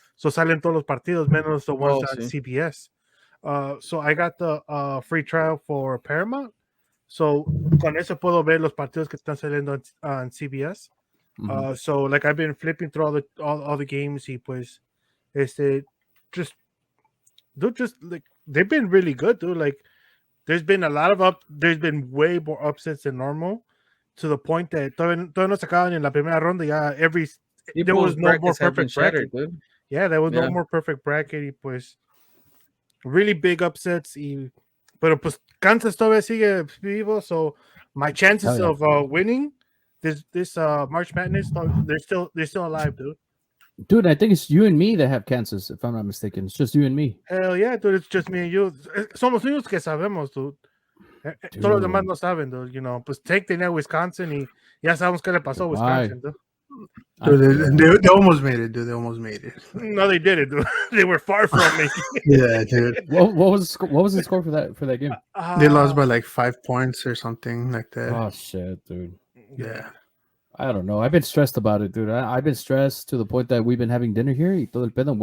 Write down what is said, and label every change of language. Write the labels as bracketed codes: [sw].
[en] So [es] salen todos los partidos menos [en] the ones on CBS. So I got the free trial for Paramount. [es] So con eso puedo ver los partidos que están saliendo [en] on CBS. So like I've been flipping through all the games [es] y pues [en] just like they've been really good, dude. Like there's been way more upsets than normal to the point that [es] todavía no sacaban en la primera ronda. Ya [en] there was no more perfect bracket. Dude. Yeah, there was no more perfect bracket. [es] Y pues [en] really big upsets. [es] Pero pues Kansas todavía sigue vivo. [en] So my chances of winning this March Madness, they're still alive, dude. Dude, I think it's you and me that have Kansas, if I'm not mistaken. It's just you and me. Hell yeah, dude. It's just me and you. [es] Somos únicos que sabemos, dude. Todos los demás no saben, dude. [en] You know, [es] pues Take tenía Wisconsin y ya sabemos qué le pasó a Wisconsin, dude. [en] Dude, they almost made it, dude. They almost made it. No, they didn't, dude. They were far from me. Yeah, dude. What was the score for that game? They lost by like 5 points or something like that. Oh shit, dude. Yeah. I don't know. I've been stressed about it, dude. I've been stressed to the point that we've been having dinner here [es] y todo el pedo.